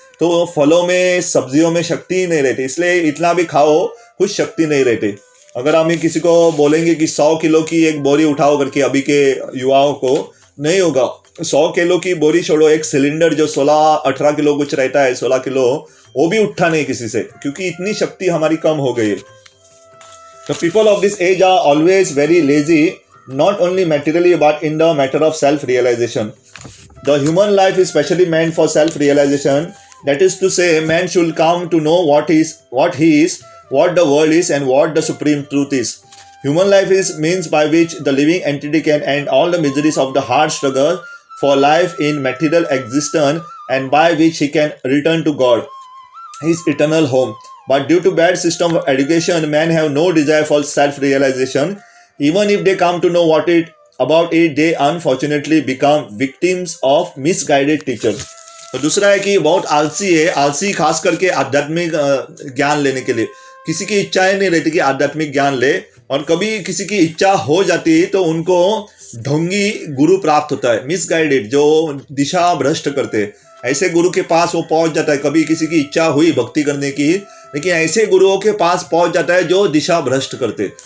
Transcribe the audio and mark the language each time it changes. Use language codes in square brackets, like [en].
[hi] तो फलों में, सब्जियों में शक्ति ही नहीं रहती, इसलिए इतना भी खाओ कुछ शक्ति नहीं रहती. अगर हम किसी को बोलेंगे कि 100 किलो की एक बोरी उठाओ करके, अभी के युवाओं को नहीं होगा. 100 किलो की बोरी छोड़ो, एक सिलेंडर जो 16-18 किलो कुछ रहता है, 16 किलो, वो भी उठा नहीं किसी से, क्योंकि इतनी शक्ति हमारी कम हो गई है. [en] The people of this age are always very lazy, not only materially but in the matter of self-realization. The human life is specially meant for self-realization. That is to say, man should come to know what he is, what the world is, and what the supreme truth is. Human life is means by which the living entity can end all the miseries of the hard struggle for life in material existence and by which he can return to God, his eternal home. But due to bad system of education, men have no desire for self-realization. Even if they come to know about it, they unfortunately become victims of misguided teachers. [hi] तो दूसरा है कि बहुत आलसी है, आलसी खास करके आध्यात्मिक ज्ञान लेने के लिए. किसी की इच्छा ही नहीं रहती कि आध्यात्मिक ज्ञान ले, और कभी किसी की इच्छा हो जाती है तो उनको ढोंगी गुरु प्राप्त होता है, मिसगाइडेड, जो दिशा भ्रष्ट करते हैं. ऐसे गुरु के पास वो पहुंच जाता है. कभी किसी की इच्छा हुई भक्ति करने की, लेकिन ऐसे गुरुओं के पास पहुंच जाता है जो दिशा भ्रष्ट करते.